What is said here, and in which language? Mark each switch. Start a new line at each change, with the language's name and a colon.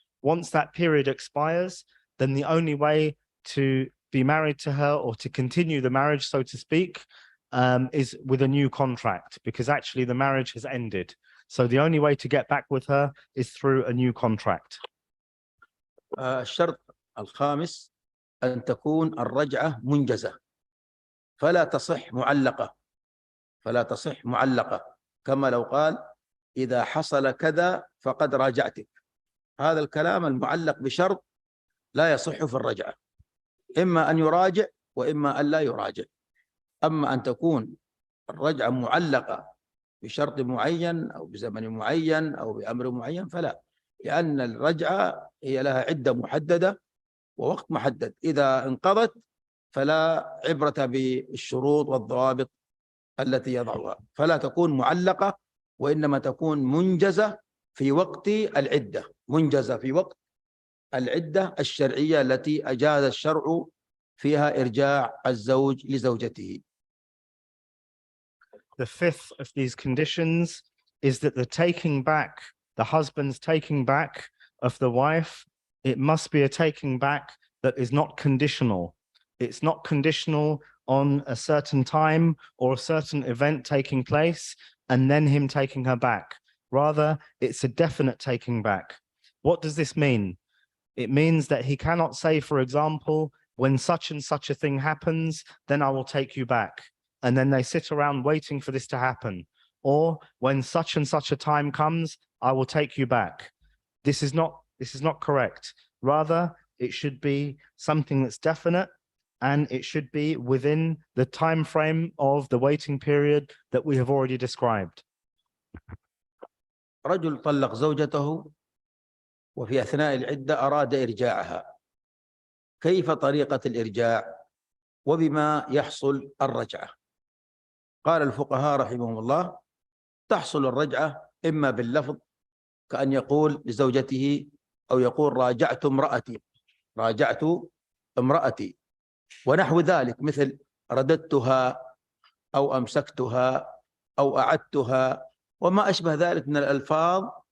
English: Once that period expires, then the only way to be married to her or to continue the marriage, so to speak, is with a new contract, because actually the marriage has ended. So the only way to get back with her is through a new contract.
Arabic: الشرط الخامس أن تكون الرجعة منجزة، فلا تصح معلقة، فلا تصح معلقة، كما لو قال إذا حصل كذا فقد راجعتك. هذا الكلام المعلق بشرط لا يصح في الرجعة، إما أن يراجع وإما أن لا يراجع. أما أن تكون الرجعة معلقة بشرط معين أو بزمن معين أو بأمر معين فلا، لأن الرجعة هي لها عدة محددة ووقت محدد، إذا انقضت فلا عبرة بالشروط والضوابط التي يضعها، فلا تكون معلقة وإنما تكون منجزة في وقت العدة، منجزة في وقت العدة الشرعية التي أجاز الشرع فيها إرجاع الزوج لزوجته.
English: The fifth of these conditions is that the taking back, the husband's taking back of the wife, it must be a taking back that is not conditional. It's not conditional on a certain time or a certain event taking place and then him taking her back. Rather, it's a definite taking back. What does this mean? It means that he cannot say, for example, when such and such a thing happens, then I will take you back. And then they sit around waiting for this to happen. Or when such and such a time comes, I will take you back. This is not correct. Rather, it should be something that's definite, and it should be within the time frame of the waiting period that we have already described.
Arabic: رجل طلق زوجته وفي أثناء العدة أراد إرجاعها، كيف طريقة الإرجاع وبما يحصل الرجعة؟ قال الفقهاء رحمهم الله: تحصل الرجعة إما باللفظ كأن يقول لزوجته أو يقول راجعت امرأتي، راجعت امرأتي، ونحو ذلك، مثل رددتها أو أمسكتها أو أعدتها وما أشبه ذلك من الألفاظ